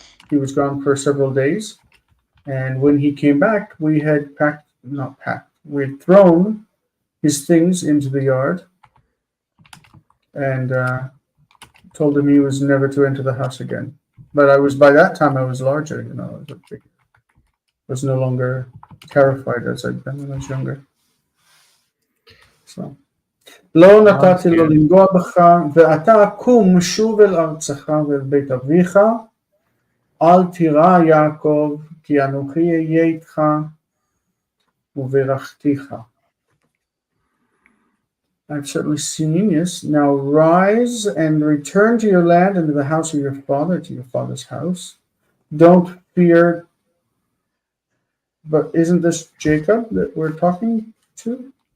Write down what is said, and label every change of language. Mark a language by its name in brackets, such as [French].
[English] He was gone for several days. And when he came back, we had we had thrown his things into the yard and told him he was never to enter the house again. But by that time I was larger, I was no longer terrified as I'd been when I was younger. [Hebrew] So לא נתתי לו לנגוע בך, ואתה קום שוב אל ארצך ואל בית אביך, אל תירא יעקב, כי אנוכי אהיה איתך וברכתיך. [English] I've certainly seen, yes. Now rise and return to your land and to the house of your father, to your father's house. Don't fear. But isn't this Jacob that we're talking to?